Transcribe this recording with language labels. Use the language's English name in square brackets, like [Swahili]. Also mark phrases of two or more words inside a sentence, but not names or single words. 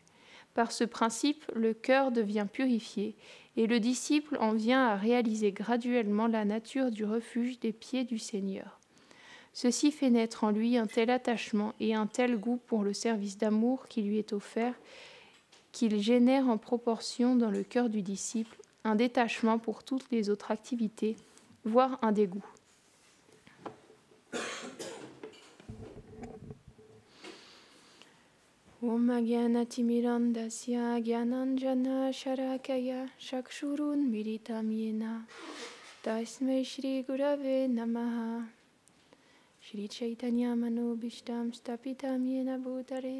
[French] Par ce principe, le cœur devient purifié et le disciple en vient à réaliser graduellement la nature du refuge des pieds du Seigneur. Ceci fait naître en lui un tel attachement et un tel goût pour le service d'amour qui lui est offert qu'il génère en proportion dans le cœur du disciple un détachement pour toutes les autres activités, voire un dégoût. [Sanskrit] ॐ अज्ञानतिमिरान्धस्य ज्ञानाञ्जनशलाकया चक्षुरुन्मीलितं येन तस्मै श्रीगुरवे नमः श्रीचैतन्यमनोऽभीष्टं स्थापितं येन भूतले